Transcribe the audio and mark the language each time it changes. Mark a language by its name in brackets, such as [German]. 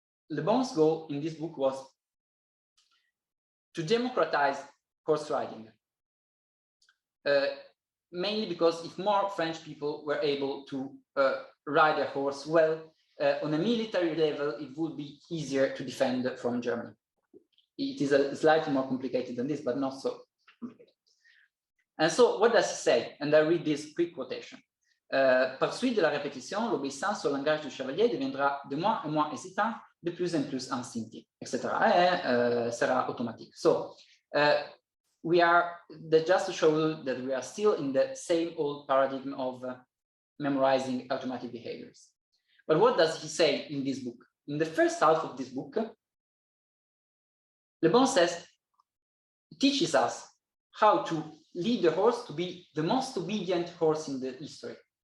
[English] Le Bon's goal in this book was to democratize horse riding, mainly because if more French people were able to ride a horse well, on a military level, it would be easier to defend from Germany. It is slightly more complicated than this, but not so complicated. And so what does he say? And I read this quick quotation. [French] Par suite de la répétition, l'obéissance au langage du chevalier deviendra de moins en moins hésitant, de plus en plus instinctif, etc. Et sera automatique. [English] So we are, just to show you that we are still in the same old paradigm of memorizing automatic behaviors. But what does he say in this book? In the first half of this book, Le Bon says, teaches us how to lead the horse to be the most obedient horse in the history.